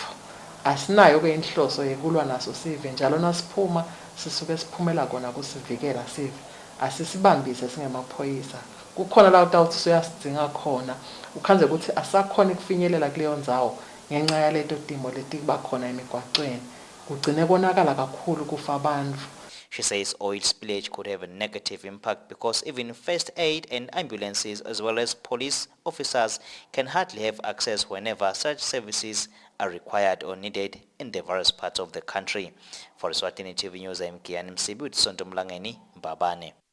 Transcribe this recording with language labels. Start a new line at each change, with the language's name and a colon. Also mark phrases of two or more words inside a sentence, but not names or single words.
Swati: Asinayo-ke inhloso yekulwa naso sive njalo nasiphuma sisuke siphumela kona kusivikela sive. Asisibambise singemaphoyisa. Kukhona la utawuthi uyasidzinga khona ukhandze ukuthi asakhona kufinyelela kuleyo ndzawo ngenxa yaleto timo letiba khona emigwacweni kugcine konakala kakhulu kufa abantu.
English: She says oil spillage could have a negative impact because even first aid and ambulances as well as police officers can hardly have access whenever such services are required or needed in the various parts of the country. For Eswatini TV News, I'm Kiani Msibi with Sontomlangeni, Mbabane.